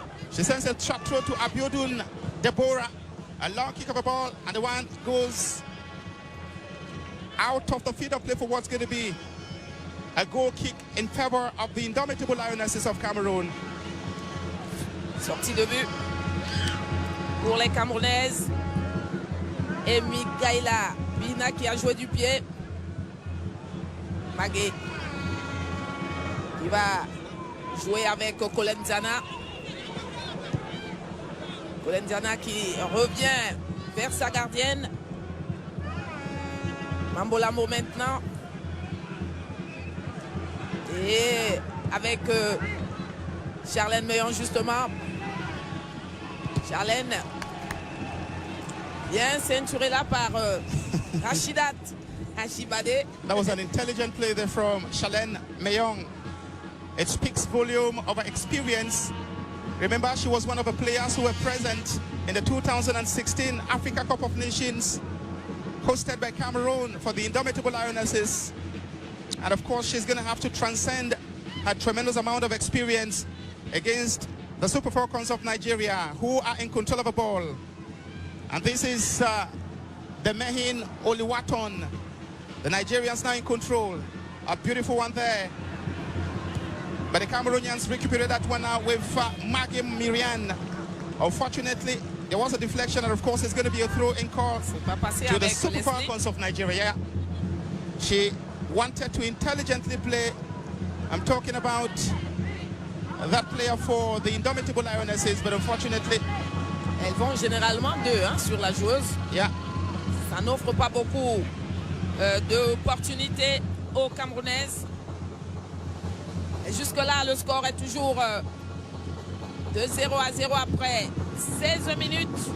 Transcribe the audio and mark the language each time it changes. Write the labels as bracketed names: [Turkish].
[English] She sends a shot throw to Abiodun Deborah. A long kick of a ball, and the one goes out of the field of play for what's going to be a goal kick in favor of the indomitable Lionesses of Cameroon. [French] sortie de but pour les Camerounaises. Et Mikaela Bina qui a joué du pied. Magué qui va jouer avec Kolenzana. Kolenzana qui revient vers sa gardienne. Mambolamo maintenant. Et avec Charlène Meillon justement. Charlène bien ceinturée là par Rachidat Hachibade. [English] That was an intelligent play there from Charlène Meillon. It speaks volume of her experience. Remember, she was one of the players who were present in the 2016 Africa Cup of Nations hosted by Cameroon for the indomitable Lionesses. And of course, she's going to have to transcend her tremendous amount of experience against the Super Falcons of Nigeria, who are in control of the ball. And this is the Mehin Oluwaton. The Nigerians now in control. A beautiful one there. But the Cameroonians recuperated that one now with Magim Miriam. Unfortunately, There was a deflection, and of course, it's going to be a throw-in call to the Super Falcons of Nigeria. She wanted to intelligently play. I'm talking about that player for the Indomitable Lionesses, but unfortunately... [French] Elles vont généralement deux sur la joueuse. [English] Yeah. [French] Ça n'offre pas beaucoup d'opportunités aux Camerounaises. Et jusque-là, le score est toujours de 0-0 après 16 minutes.